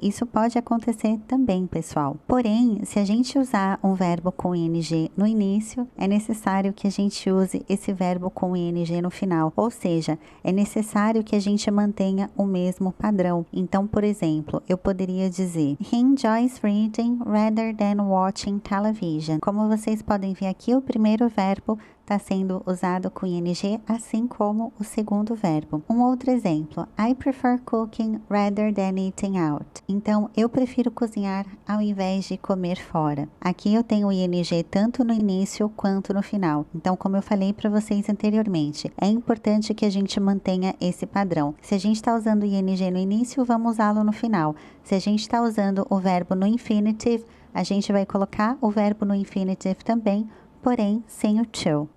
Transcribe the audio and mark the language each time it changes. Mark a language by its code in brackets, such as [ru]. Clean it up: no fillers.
[pt] Isso pode acontecer também, pessoal. Porém, se a gente usar um verbo com ing no início, é necessário que a gente use esse verbo com ing no final, ou seja, é necessário que a gente mantenha o mesmo padrão. Então, por exemplo, eu poderia dizer [en] He enjoys reading rather than watching television. [pt] Como vocês podem ver aqui, o primeiro verbo está sendo usado com ing, assim como o segundo verbo. Um outro exemplo, [en] I prefer cooking rather than eating out. [pt] Então, eu prefiro cozinhar ao invés de comer fora. Aqui eu tenho o ing tanto no início quanto no final. Então, como eu falei para vocês anteriormente, é importante que a gente mantenha esse padrão. Se a gente está usando o ing no início, vamos usá-lo no final. Se a gente está usando o verbo no infinitive, a gente vai colocar o verbo no infinitive também, porém sem o to.